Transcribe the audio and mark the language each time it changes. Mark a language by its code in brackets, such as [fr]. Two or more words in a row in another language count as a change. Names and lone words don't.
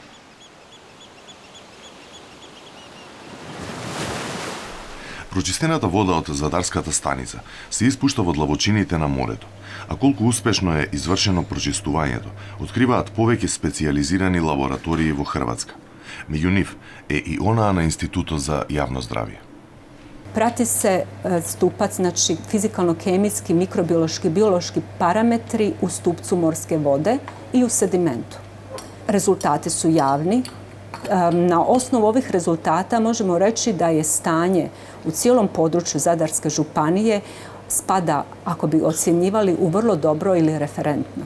[mk] Прочистената вода од задарската станица се испушта во длабочините на морето, а колку успешно е извршено прочистувањето, откриваат повеќе специјализирани лаборатории во Хрватска. Меѓу нив е и онаа на Институтот за јавно здравје. [hr] Prati se stupac, znači fizikalno-kemijski, mikrobiološki, biološki parametri u stupcu morske vode i u sedimentu. Rezultati su javni. Na osnovu ovih rezultata možemo reći da je stanje u cijelom području Zadarske županije spada, ako bi ocjenjivali, u vrlo dobro ili referentno.